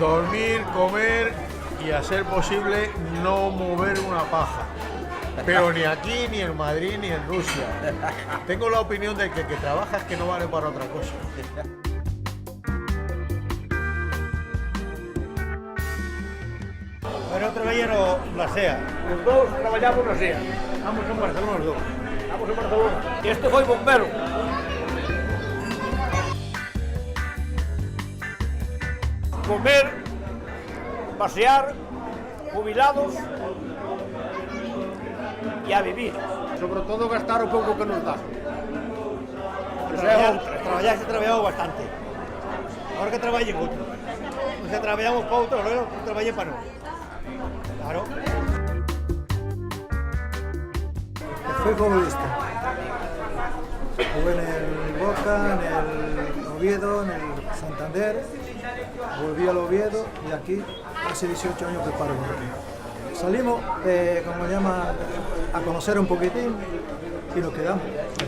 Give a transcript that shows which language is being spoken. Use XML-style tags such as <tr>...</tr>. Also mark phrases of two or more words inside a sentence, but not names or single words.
<es>Dormir, comer y a ser posible no mover una paja. Pero ni aquí, ni en Madrid, ni en Rusia. Tengo la opinión de que trabajas que no vale para otra cosa.</es> <gl>Pero traballero na SEA. Os dous traballamos na SEA. Vamos en Barcelona os dous. Vamos en Barcelona. Este foi bombero. Comer, pasear, jubilados e a vivir. Sobre todo gastar o pouco que nos dá. Traballar se traballou bastante. Ahora que traballen outro. O sea, traballamos para outro, non traballé para nós. Claro.</gl> <es>Fui futbolista. Jugué en el Boca, en el Oviedo, en el Santander. Volví al Oviedo y aquí hace 18 años que paro. Salimos, como se llama, a conocer un poquitín y nos quedamos aquí.</es>